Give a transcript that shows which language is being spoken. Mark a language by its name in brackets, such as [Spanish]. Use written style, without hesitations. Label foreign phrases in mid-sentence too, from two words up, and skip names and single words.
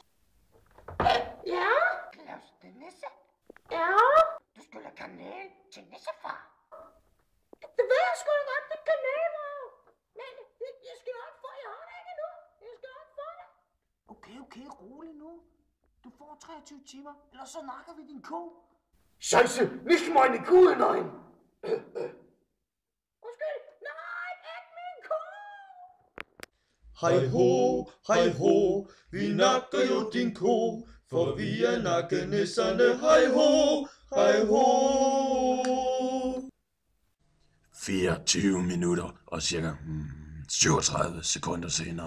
[Danish] Ja? Claus den nisse? Ja? Du skylder kanel til nissefar. Det ved jeg sgu da godt, det kanel var. Men jeg skal nok få, jeg har det ikke nu. Jeg skal nok få det. Okay, rolig nu. Du får 23 timer, ellers så nakker vi din ko. [German] Scheiße, nicht meine Kuh, nein. [Danish] Undskyld, nej, ikke min ko. Hej ho, vi nakker jo din ko, for vi er nakkenisserne. Hej ho. 24 minutter og cirka 37 sekunder senere.